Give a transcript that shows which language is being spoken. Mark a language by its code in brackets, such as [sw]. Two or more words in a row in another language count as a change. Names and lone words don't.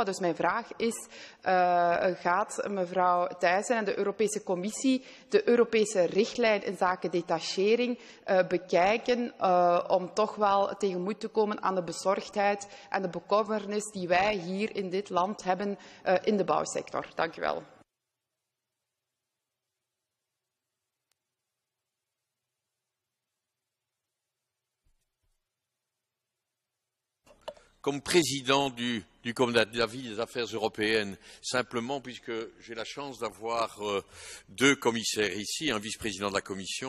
[nl] Dus mijn vraag is, gaat mevrouw Thyssen en de Europese Commissie de Europese richtlijn in zaken detachering bekijken om toch wel tegemoet te komen aan de bezorgdheid en de bekommernis die wij hier in dit land hebben in de bouwsector? Dank u wel. [fr] Comme président du comité d'avis des affaires européennes, simplement puisque j'ai la chance d'avoir deux commissaires ici, un vice-président de la Commission,